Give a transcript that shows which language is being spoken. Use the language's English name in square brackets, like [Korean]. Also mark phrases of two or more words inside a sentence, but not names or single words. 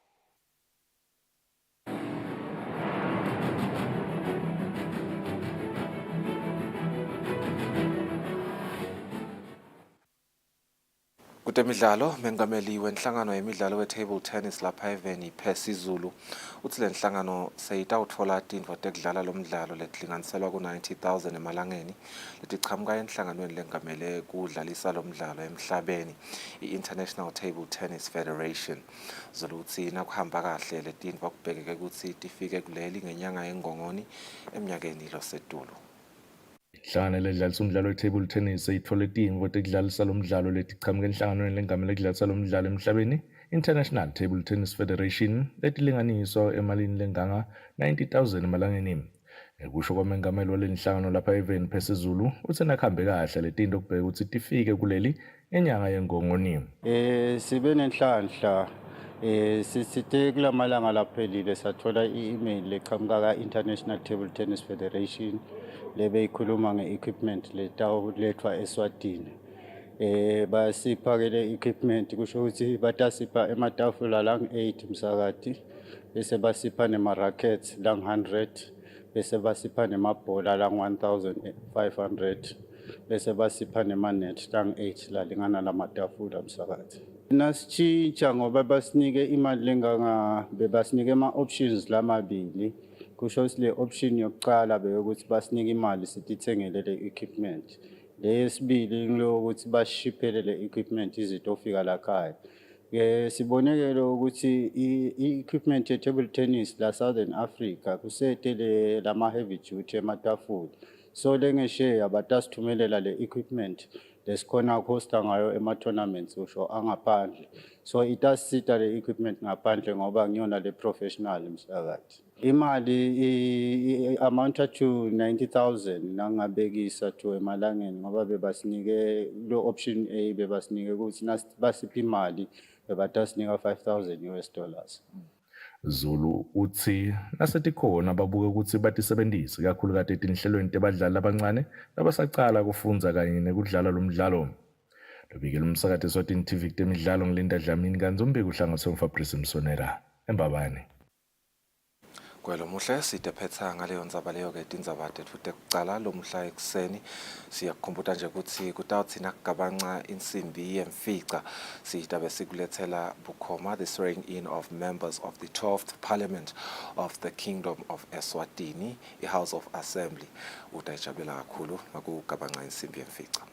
[Swati] Kutemidlalo, mengameli wenhlangano yemidlalo we-table tennis lapha eveni phesizulu uthi le nhlangano seyitawutfola tintfo tekudlala lo mdlalo letilinganiselwa ku-90,000 emalangeni letichamuka enhlanganweni lengamele kudlalisa lo mdlalo emhlabeni i-International Table Tennis Federation. Zulu uthi nakuhamba kahle le tintfo kubhekeke ukuthi tifike kuleli ngenyanga yeNgongoni eminyakeni losetulu. Inhlangano ledlalisa umdlalo we-table tennis seyitfole tintfo tekudlalisa lo mdlalo letichamuka enhlanganweni lengamele kudlalisa lo mdlalo emhlabeni International Table Tennis Federation letilinganiswa emalini lenganga 90,000 emalangeni. Kusho kwamengameli walenhlangano lapha eveni phesizulu uthi nakuhambe kahle le tinto kubheka ukuthi tifike kuleli enyanga yeNgongoni. Sibe nenhlanhla sisithe kulamalanga laphelile sathola i-email leqhamuka ka-International Table Tennis Federation lebe ikhuluma nge-equipment letawulethwa eSwatini. Basipha-ke le equipment kusho ukuthi batasipha ematafula lang-8 msakati bese basipha nema-rackets lang-100 bese basipha nemabhola lang-1,500 bese basipha nema-net lang-8 lalingana lamatafula msakati. Nasitshintsha ngoba basinike imali bebasinike ama-options lamabili. Kusho ukuthi le option yokuqala beyokuthi basinike imali sitithengele le equipment. Leyesibili ngilokuthi bashiphele le equipment izitofika lakhaya. Sibonekele ukuthi i-equipment ye-table tennis la Southern Africa kusetele lama [English] heavy duty [Swati] ematafula. So lengesheya batasithumelela le equipment lesikhona ukuhosta ngayo ema-tournaments usho angaphandle. So itasisita le equipment ngaphandle ngoba ngiyona le professional msakati. Imali [English] amount to [Swati] 90,000 nangabekisa to emalangeni ngoba bebasinike lo option A bebasinike ukuthi basipha imali bebatasinika $5,000. Zulu uthi nasetikhona babuke ukuthi batisebenzise kakhulu kade etinhlelweni tebadlali abancane labasaqala kufunza kanye nekudlala lo mdlalo. Lobikela umsakati eSwatini TV temidlalo ngilinda Dlamini kanzi umbiko uhlanganiswe nguFabrice Msonera eMbabane. Kwelo muhle sitephetha ngaleyo ndzaba leyo ke tindzaba tetfu tekucala lo mhla ekuseni siyakukhumbuta nje ukuthi kutawuthi nakugabanca insimbi yemfica sitabe sikulethela bukhoma [English] the swearing in of members of the 12th Parliament of the Kingdom of Eswatini, [Swati] i- [English] House of Assembly. [Swati] Utayijabulela kakhulu makugabanca insimbi yemfica.